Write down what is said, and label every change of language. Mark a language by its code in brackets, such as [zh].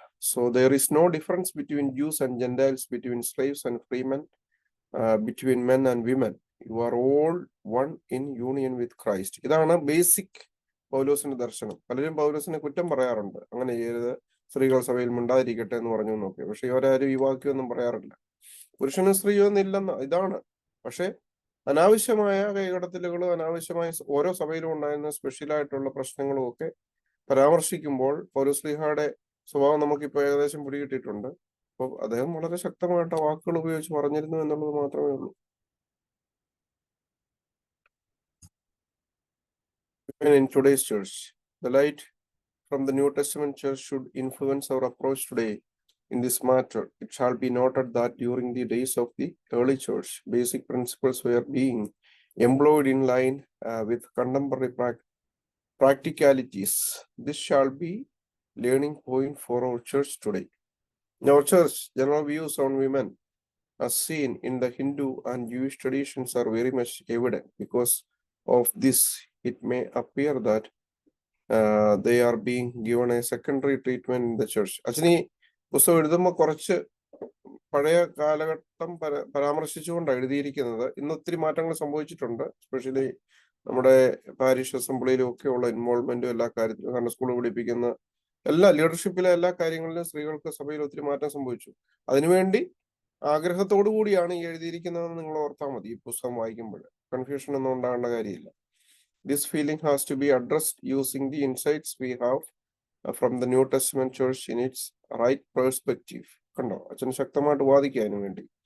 [en] So there is no difference between Jews and Gentiles, between slaves and free men, between men and women. You are all one in union with Christ. [ml] ഇതാണ് basic പൗലോസിന്റെ ദർശനം. പലരും പൗലോസിനെ കുറ്റം പറയാറുണ്ട്, അങ്ങനെ ചെയ്യരുത്, സ്ത്രീകൾ സഭയിൽ മിണ്ടാതിരിക്കട്ടെ എന്ന് പറഞ്ഞു എന്നൊക്കെ. പക്ഷെ ഇവരാരും ഈ വാക്യമൊന്നും പറയാറില്ല. പുരുഷനും സ്ത്രീയോ എന്നില്ലെന്ന് ഇതാണ്. പക്ഷെ അനാവശ്യമായ കൈകടത്തലുകളും അനാവശ്യമായ ഓരോ സഭയിലും ഉണ്ടായിരുന്ന സ്പെഷ്യലായിട്ടുള്ള പ്രശ്നങ്ങളും ഒക്കെ പരാമർശിക്കുമ്പോൾ പൗലോസ്ലീഹയുടെ സ്വഭാവം നമുക്കിപ്പോൾ ഏകദേശം പിടികിട്ടിയിട്ടുണ്ട്. അപ്പോൾ അദ്ദേഹം വളരെ ശക്തമായിട്ട് വാക്കുകൾ ഉപയോഗിച്ച് പറഞ്ഞിരുന്നു എന്നുള്ളത് മാത്രമേ ഉള്ളൂ. [en] In today's church, the light from the New Testament church should influence our approach today in this matter. It shall be noted that during the days of the early church, basic principles were being employed in line with contemporary practicalities. This shall be learning point for our church today. In our church, general views on women as seen in the Hindu and Jewish traditions are very much evident. Because of this, it may appear that they are being given a secondary treatment in the church. [ml] അച്ഛനീ പുസ്തകം എഴുതുമ്പോൾ കുറച്ച് പഴയ കാലഘട്ടം പരാമർശിച്ചുകൊണ്ടാണ് എഴുതിയിരിക്കുന്നത്. ഇന്ന് ഒത്തിരി മാറ്റങ്ങൾ സംഭവിച്ചിട്ടുണ്ട്. എസ്പെഷ്യലി നമ്മുടെ പാരിഷ് അസംബ്ലിയിലും ഒക്കെ ഉള്ള ഇൻവോൾവ്മെന്റും എല്ലാ കാര്യത്തിലും, കാരണം സ്കൂൾ പഠിപ്പിക്കുന്ന എല്ലാ ലീഡർഷിപ്പിലെ എല്ലാ കാര്യങ്ങളിലും സ്ത്രീകൾക്ക് സഭയിൽ ഒത്തിരി മാറ്റം സംഭവിച്ചു. അതിനുവേണ്ടി ആഗ്രഹത്തോടു കൂടിയാണ് ഈ എഴുതിയിരിക്കുന്നതെന്ന് നിങ്ങൾ ഓർത്താൽ മതി. ഈ പുസ്തകം വായിക്കുമ്പോൾ കൺഫ്യൂഷൻ ഒന്നും ഉണ്ടാകേണ്ട കാര്യമില്ല. [en] This feeling has to be addressed using the insights we have from the New Testament church in its right perspective. [ml] കണ്ടോ, അച്ഛൻ ശക്തമായിട്ട് വാദിക്കുക അതിനു വേണ്ടി.